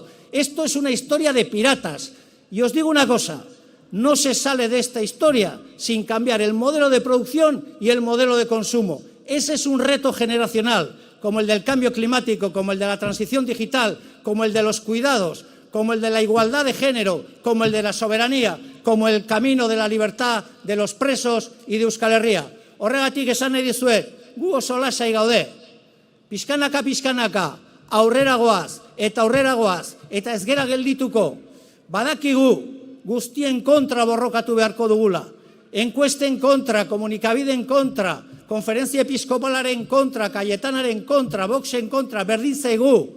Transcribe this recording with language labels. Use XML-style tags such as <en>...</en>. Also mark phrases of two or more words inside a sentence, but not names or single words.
<es>Esto es una historia de piratas. Y os digo una cosa, no se sale de esta historia sin cambiar el modelo de producción y el modelo de consumo. Ese es un reto generacional, como el del cambio climático, como el de la transición digital, como el de los cuidados, como el de la igualdad de género, como el de la soberanía, como el camino de la libertad de los presos y de Euskal Herria.</es> <eu>Horregatik esan nahi dizuet, gu oso lasai gaude. Pixkanaka, pixkanaka, aurrera goaz, eta ez gera geldituko. Badakigu guztien kontra borrokatu beharko dugula. Enkuesten kontra, komunikabideen kontra, konferentzia episkopalaren kontra, Kayetanaren kontra, Voxen kontra, berdin zaigu.</eu>